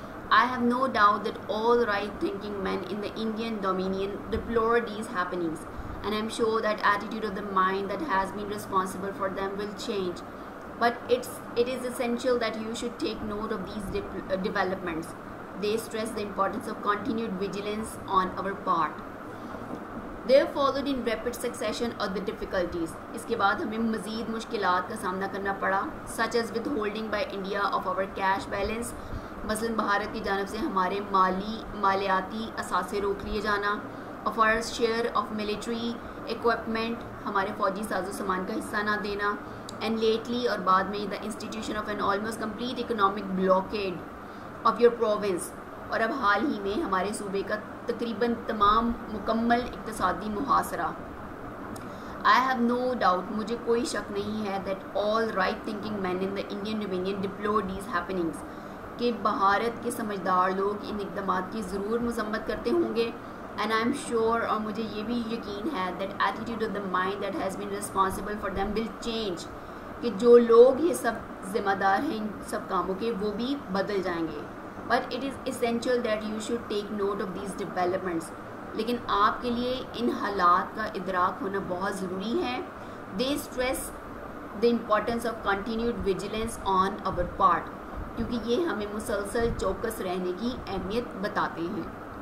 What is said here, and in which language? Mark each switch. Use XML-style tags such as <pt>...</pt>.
<en>I have no doubt that all right-thinking men in the Indian Dominion deplore these happenings, and I am sure that attitude of the mind that has been responsible for them will change. But it is essential that you should take note of these developments. They stress the importance of continued vigilance on our part. There followed in rapid succession other difficulties.</en> <ur>اس کے بعد ہمیں مزید مشکلات کا سامنا کرنا پڑا,</ur> <en>such as withholding by India of our cash balance.</en> <ur>مثلاً بھارت کی جانب سے ہمارے مالیاتی اثاثے روک لیے جانا.</ur> <en>of our share of military equipment,</en> <ur>ہمارے فوجی ساز و سامان کا حصہ نہ دینا,</ur> <en>and lately</en> <ur>اور بعد میں</ur> <en>the institution of an almost complete economic blockade of your province,</en> <ur>اور اب حال ہی میں ہمارے صوبے کا تقریباً تمام مکمل اقتصادی محاصرہ.</ur> <en>I have no doubt,</en> <ur>مجھے کوئی شک نہیں ہے</ur> <en>that all right thinking men in the Indian Dominion deplore these happenings,</en> <ur>کہ بھارت کے سمجھدار لوگ ان اقدامات کی ضرور مذمت کرتے ہوں گے.</ur> <en>And I'm sure,</en> <ur>اور مجھے یہ بھی یقین ہے</ur> <en>that attitude of the mind that has been responsible for them will change,</en> <ur>کہ جو لوگ یہ سب ذمہ دار ہیں ان سب کاموں کے وہ بھی بدل جائیں گے.</ur> <en>But it is essential that you should take note of these developments,</en> <ur>لیکن آپ کے لیے ان حالات کا ادراک ہونا بہت ضروری ہے.</ur> <en>They stress the importance of continued vigilance on our part,</en> <ur>کیونکہ یہ ہمیں مسلسل چوکس رہنے کی اہمیت بتاتے ہیں.</ur>